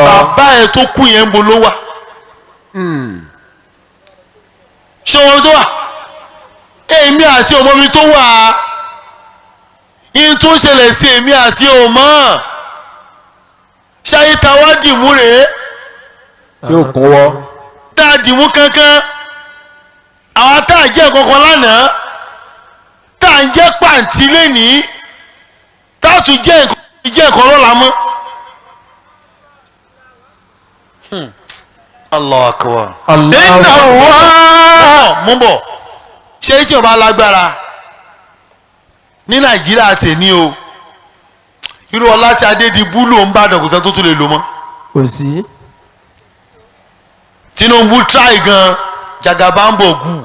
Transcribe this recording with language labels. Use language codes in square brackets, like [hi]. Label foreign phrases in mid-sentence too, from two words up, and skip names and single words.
[yo] bàbá ẹ tó kú yẹn ń bo ló wà ṣé wọn tó wà èmi àti ọmọ mi tó wà yín tó ṣẹlẹ̀ sí èmi àti ọmọ ṣáyé ta wá dìmú rèé tí ò kún wọ́. tá a dìmú kankan àwọn tá a jẹ́ kankan lánàá tá a ń jẹ́ pàǹtí lénìí tá a tún jẹ́ nǹkan lọ́la mọ́. [ar] الله أكبر. إن الله. [yo] mú bọ̀ ṣé tí o bá lágbára ní Nàìjíríà tèmi o irú ọlá tí Adédìbú ló ń bá dọ̀kùsẹ́ tó tún lè lò mọ́. Kò sí. Tinubu try gan Jagabambogu